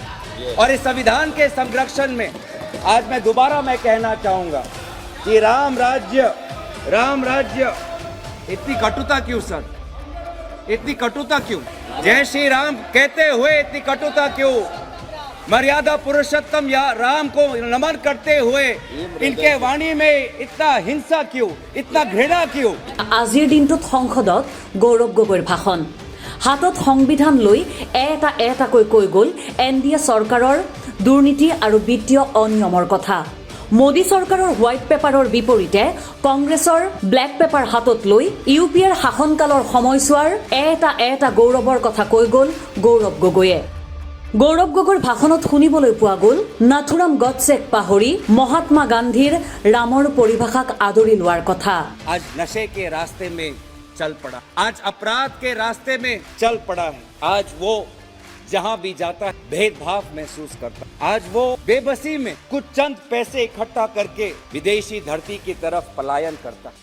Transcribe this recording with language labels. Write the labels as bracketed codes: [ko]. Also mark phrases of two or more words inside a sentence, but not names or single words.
[hi] और इस संविधान के संरक्षण में आज मैं दोबारा कहना चाहूंगा कि राम राज्य इतनी कटुता क्यों सर? इतनी कटुता क्यों? जय श्री राम कहते हुए इतनी कटुता क्यों? मर्यादा पुरुषोत्तम या राम को नमन करते हुए इनके वाणी में इतना हिंसा क्यों, इतना घृणा क्यों? [as] আজিৰ দিনটোত সংসদত গৌৰৱ গগৈৰ ভাষণ। হাতত সংবিধান লৈ এটা এটাকৈ কৈ গ'ল NDA চৰকাৰৰ দুৰ্নীতি আৰু বিত্তীয় অনিয়মৰ কথা। মোদী চৰকাৰৰ হোৱাইট পেপাৰৰ বিপৰীতে কংগ্ৰেছৰ ব্লেক পেপাৰ হাতত লৈ UPAৰ শাসনকালৰ সময়ছোৱাৰ এটা গৌৰৱৰ কথা কৈ গ'ল গৌৰৱ গগৈয়ে। গৌৰৱ গগৈৰ ভাষণত শুনিবলৈ পোৱা গ'ল নাথুৰাম গডছেক পাহৰি মহাত্মা গান্ধীৰ ৰামৰ পৰিভাষাক আদৰি লোৱাৰ কথা। [hi] आज नशे के रास्ते में चल पड़ा, आज अपराध के रास्ते में चल पड़ा है। आज वो जहां भी जाता है भेदभाव महसूस करता है। आज वो बेबसी में कुछ चंद पैसे इकट्ठा करके विदेशी धरती की तरफ पलायन करता है।